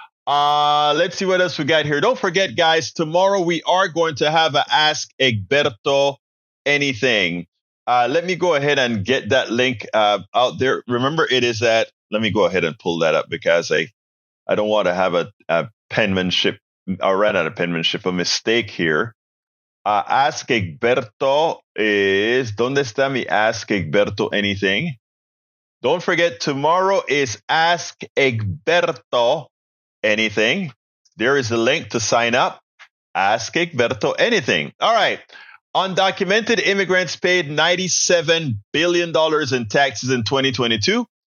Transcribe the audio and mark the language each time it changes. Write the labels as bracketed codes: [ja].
[en] Let's see what else we got here. Don't forget, guys, tomorrow we are going to have a Ask Egberto Anything. Let me go ahead and get that link out there. Remember, it is at. Let me go ahead and pull that up because I don't want to have a penmanship or run out of penmanship, a mistake here. Ask Egberto is. [es] ¿Dónde está mi Ask Egberto anything? [en] Don't forget, tomorrow is Ask Egberto anything. There is a link to sign up. Ask Egberto anything. All right. Undocumented immigrants paid $97 billion in taxes in 2022.